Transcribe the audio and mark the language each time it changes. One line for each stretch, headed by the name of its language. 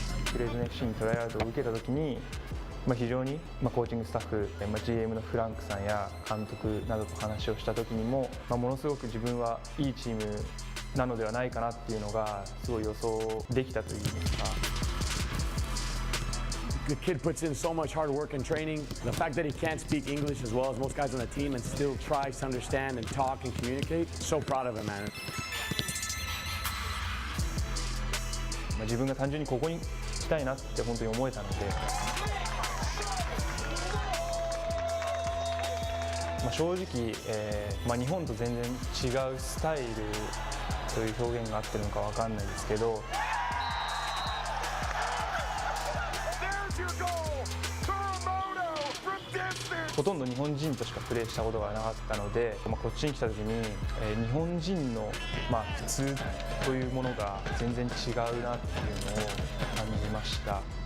Japanese: フレズノ FC にトライアウトを受けたときに、非常にコーチングスタッフ、GM のフランクさんや監督などと話をしたときにも、ものすごく自分はいいチームなのではないかなっていうのがすごい予想できたといいますか。
English: The kid puts in so much hard work and training. The fact that he can't speak English as well as most guys on the team and still tries to understand and talk and communicate, so proud of him, man.
Japanese: 自分が単純にここに来たいなって本当に思えたので、正直、日本と全然違うスタイルそういう表現が合ってるのかわかんないですけど、 ほとんど日本人としかプレーしたことがなかったので、こっちに来た時に、日本人の、普通というものが全然違うなっていうのを感じました。